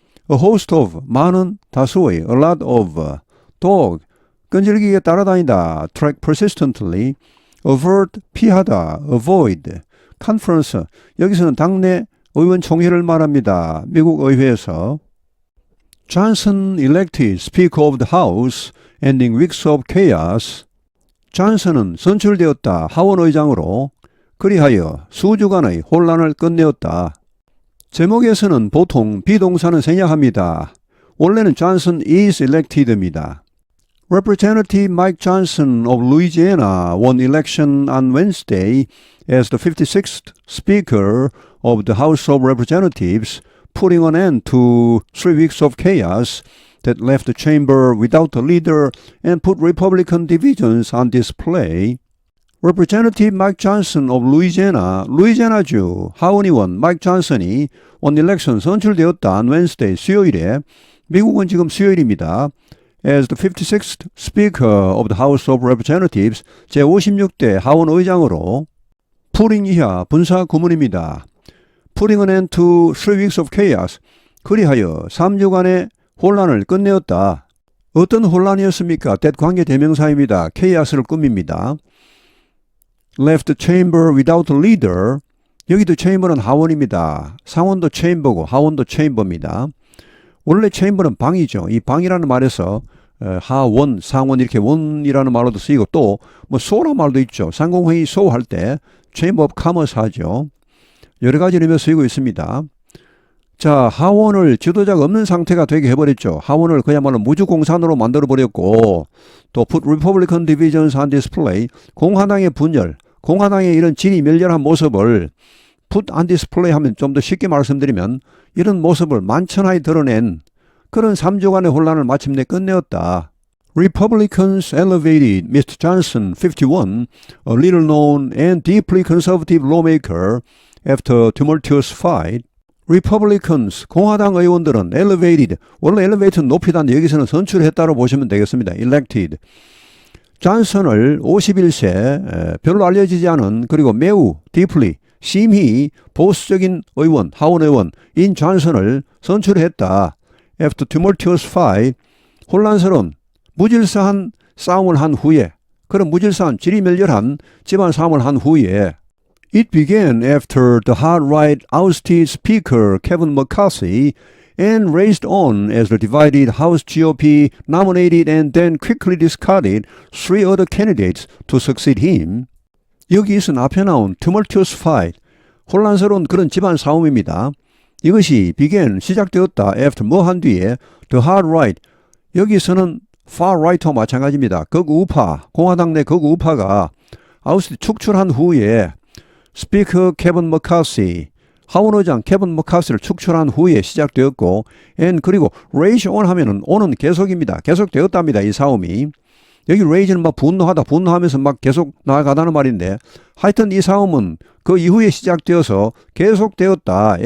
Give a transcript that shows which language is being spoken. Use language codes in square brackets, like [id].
[en] a host of, [ko] 많은, 다수의, [en] a lot of, dog, [ko] 끈질기게 따라다니다, [en] track persistently, avert, [ko] 피하다, [en] avoid, conference, [ko] 여기서는 당내 의원총회를 말합니다. 미국 의회에서 [en] Johnson elected Speaker of the House, ending weeks of chaos. [ko] 존슨은 선출되었다. 하원의장으로 그리하여 수주간의 혼란을 끝내었다. 제목에서는 보통 비동사는 생략합니다. 원래는 [en] Johnson is elected입니다. Representative Mike Johnson of Louisiana won election on Wednesday as the 56th Speaker of the House of Representatives, putting an end to 3 weeks of chaos that left the chamber without a leader and put Republican divisions on display. Representative Mike Johnson of Louisiana, [ko] 루이지애나주 하원의원 Mike Johnson이 원 election 선출되었다 [en] on Wednesday, [ko] 수요일에, 미국은 지금 수요일입니다. [en] As the 56th Speaker of the House of Representatives, [ko] 제56대 하원의장으로 [en] putting [ko] 이하 분사 구문입니다. [en] Putting an end to 3 weeks of chaos, [ko] 그리하여 3주간의 혼란을 끝내었다. 어떤 혼란이었습니까? that 관계대명사입니다. chaos를 꾸밉니다. [en] Left the chamber without a leader. [ko] 여기도 chamber는 하원입니다. 상원도 chamber고 하원도 chamber입니다. 원래 chamber는 방이죠. 이 방이라는 말에서 하원, 상원 이렇게 원이라는 말로도 쓰이고 또 뭐 소란 말도 있죠. 상공회의 소할 때 [en] Chamber of Commerce 하죠. [ko] 여러 가지 의미로 쓰이고 있습니다. 자, 하원을 지도자가 없는 상태가 되게 해버렸죠. 하원을 그야말로 무주공산으로 만들어버렸고, 또 [en] put Republican divisions on display, [ko] 공화당의 분열, 공화당의 이런 질이 멸렬한 모습을 [en] put on display [ko] 하면 좀 더 쉽게 말씀드리면 이런 모습을 만천하에 드러낸 그런 3주간의 혼란을 마침내 끝내었다. [en] Republicans elevated Mr. Johnson, 51, a little known and deeply conservative lawmaker, after tumultuous fight. [ko] Republicans, 공화당 의원들은 elevated, 원래 elevate는 높이다는데 여기서는 선출했다고 보시면 되겠습니다. [en] elected. [ko] 존슨을 51세, 별로 알려지지 않은 그리고 매우 deeply, 심히 보수적인 의원, 하원 의원인 존슨을 선출했다. [en] After tumultuous fight, [ko] 혼란스러운 무질서한 싸움을 한 후에, [en] 그런 무질서한 지리멸렬한 집안 싸움을 한 후에 It began after the hard right ousted Speaker Kevin McCarthy and raced on as the divided House GOP nominated and then quickly discarded 3 other candidates to succeed him. [ko] 여기서 앞에 나온 [en] tumultuous fight, [ko] 혼란스러운 그런 집안 싸움입니다. 이것이 began, 시작되었다. after 뭐 한 뒤에 [en] the hard right, [ko] 여기서는 [en] far right [ko] 와 마찬가지입니다. 극우 우파, 공화당 내 극우 우파가 아우스티 축출한 후에 스피커 케빈 머카시, 하원의장 케빈 머카시를 축출한 후에 시작되었고 and 그리고 raise on 하면은 on은 계속입니다. 계속되었답니다. 이 싸움이. 여기 raise는 막 분노하면서 막 계속 나아가다는 말인데 하여튼 이 싸움은 그 이후에 시작되어서 계속되었다.